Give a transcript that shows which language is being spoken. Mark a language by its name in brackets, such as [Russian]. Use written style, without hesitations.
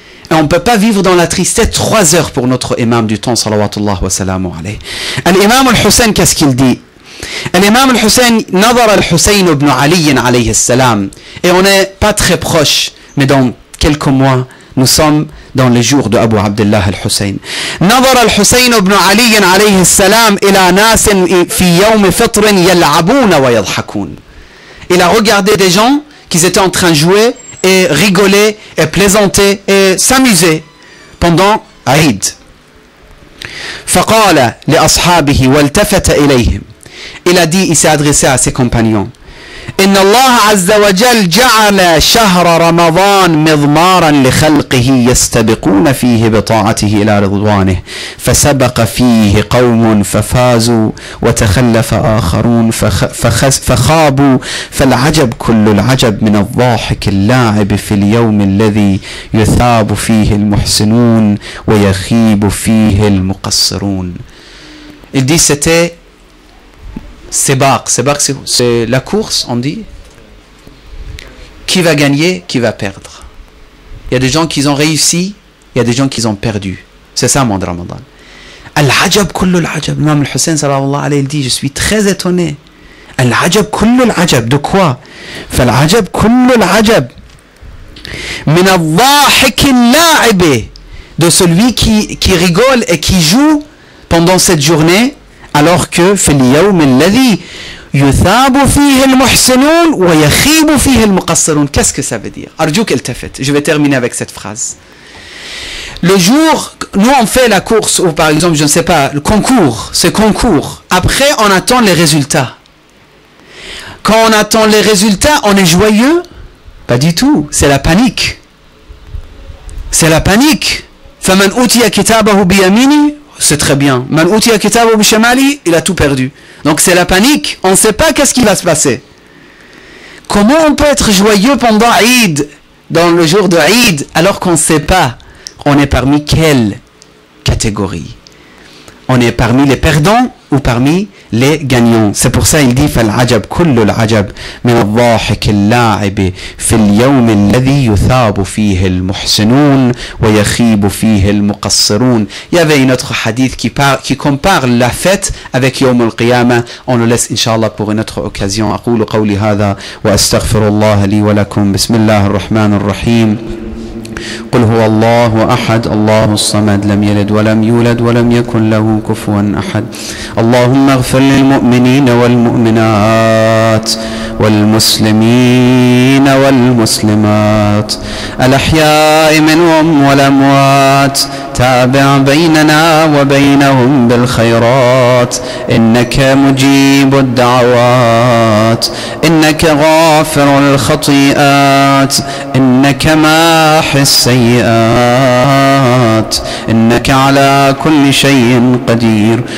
[French] Et on ne peut pas vivre dans la tristesse 3 heures pour notre imam du temps, [Arabic] salawatullah wa salamu alayhi. [French] L'imam al-Hussein, qu'est-ce qu'il dit? L'imam al-Hussein, [Arabic] nadar al-Hussein ibn Ali alayhi salam. [French] Et on n'est pas très proche, mais dans quelques mois, nous sommes dans les jours de Abu Abdullah al-Hussein. [Arabic] نظر الحسين بن علي عليه السلام إلى ناس في يوم فطر يلعبون ويضحكون. [French] Il a regardé des gens qui étaient en train de jouer et rigoler et plaisanter et s'amuser pendant Eid. [Arabic] فقال لأصحابه والتفت إليهم. [French] Il a dit, il s'est adressé à ses compagnons. [Arabic] إن الله عز وجل جعل شهر رمضان مضمارا لخلقه يستبقون فيه بطاعته إلى رضوانه فسبق فيه قوم ففازوا وتخلف آخرون فخابوا فالعجب كل العجب من الضاحك اللاعب في اليوم الذي يثاب فيه المحسنون ويخيب فيه المقصرون. [French] Il dit c'était Sebaq, c'est la course, on dit. Qui va gagner, qui va perdre. Il y a des gens qui ont réussi, il y a des gens qui ont perdu. C'est ça, mon Ramadan. [Arabic] Al-Ajab kullu al-Ajab. [French] Imam al-Hussein, sallallahu alayhi, il dit, je suis très étonné. [Arabic] Al-Ajab kullu al-Ajab. [French] De quoi? [Arabic] Fal-Ajab kullu al-Ajab. Min al-Dhahik al-La'ib. [French] De celui qui rigole et qui joue pendant cette journée. Alors que [Arabic] في اليوم الذي يثاب فيه المحسنون ويخيب فيه المقصرون. [French] Qu'est-ce que ça veut dire? [Arabic] أرجوك التفت. [French] Je vais terminer avec cette phrase. Le jour, nous on fait la course ou par exemple, je ne sais pas, le concours, ce concours. Après, on attend les résultats. Quand on attend les résultats, on est joyeux? Pas du tout. C'est la panique. C'est la panique. [Arabic] فمن أوتي كتابه بيمينه. [French] C'est très bien. [Arabic] Man utiya kitabahu bishamali, [French] il a tout perdu. Donc c'est la panique. On ne sait pas qu'est-ce qui va se passer. Comment on peut être joyeux pendant Eid, dans le jour de Eid, alors qu'on ne sait pas on est parmi quelle catégorie? On est parmi les perdants ou parmi les gagnants? C'est pour ça il dit [Arabic] فالعجب كل العجب من الضاحك اللاعب في اليوم الذي يثاب فيه المحسنون ويخيب فيه المقصرون. [French] Il y avait une autre hadith qui compare la fête avec [Arabic] يوم القيامة. [French] On le laisse inshallah pour une autre occasion. [Arabic] أقول قولي هذا وأستغفر الله لي ولكم. بسم الله الرحمن الرحيم. قل هو الله أحد الله الصمد لم يلد ولم يولد ولم يكن له كفوا أحد. اللهم اغفر للمؤمنين والمؤمنات والمسلمين والمسلمات الأحياء منهم والأموات تابع بيننا وبينهم بالخيرات إنك مجيب الدعوات إنك غافر الخطيئات إنك ماحي السيئات إنك على كل شيء قدير.